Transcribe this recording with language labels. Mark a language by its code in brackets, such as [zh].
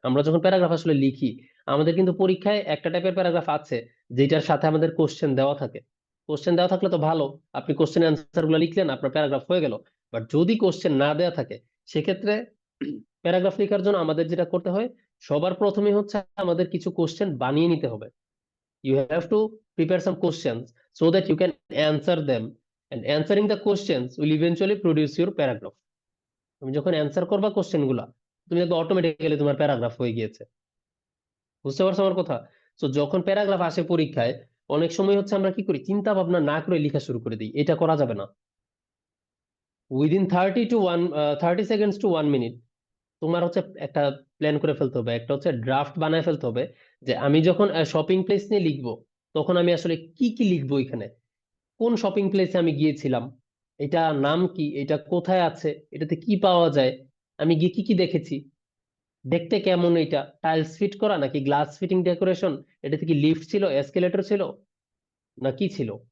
[bn] আমরা যখন প্যারাগ্রাফ আসলে লিখি, আমাদের কিন্তু পরীক্ষায় একটা টাইপের প্যারাগ্রাফ আছে যেটার সাথে আমাদের কোশ্চেন দেওয়া থাকে। কোশ্চেন দেওয়া থাকলে তো ভালো, আপনি কোশ্চেন অ্যান্সার গুলো লিখলেন, আপনার প্যারাগ্রাফ হয়ে গেল। বাট যদি কোশ্চেন না দেওয়া থাকে, সেক্ষেত্রে প্যারাগ্রাফ লেখার জন্য আমাদের যেটা করতে হয়, সবার প্রথমে হচ্ছে আমাদের কিছু কোশ্চেন বানিয়ে নিতে হবে। [en] You have to prepare some questions so that you can answer them, and answering the questions will eventually produce your paragraph. [bn] তুমি যখন অ্যান্সার করবা কোশ্চেন গুলা, তুমি দেখবে অটোমেটিক্যালি তোমার প্যারাগ্রাফ হয়ে গিয়েছে। বুঝতে পারছো আমার কথা? তো যখন প্যারাগ্রাফ আসে পরীক্ষায়, অনেক সময় হচ্ছে আমরা কি করি, চিন্তা ভাবনা না করে লেখা শুরু করে দিই, এটা করা যাবে না। [en] within 30 seconds to 1 minute [bn] তোমার হচ্ছে একটা প্ল্যান করে ফেলতে হবে, একটা হচ্ছে ড্রাফট বানায় ফেলতে হবে যে আমি যখন শপিং প্লেস নিয়ে লিখবো তখন আমি আসলে কি কি লিখবো, এখানে কোন শপিং প্লেসে আমি গিয়েছিলাম, এটা নাম কি, এটা কোথায় আছে, এটাতে কি পাওয়া যায়, আমি গিয়ে কি কি দেখেছি, দেখতে কেমন, এটা টাইলস ফিট করা নাকি গ্লাস ফিটিং ডেকোরেশন, এটাতে কি লিফট ছিল, এসকেলেটর ছিল না কি ছিল,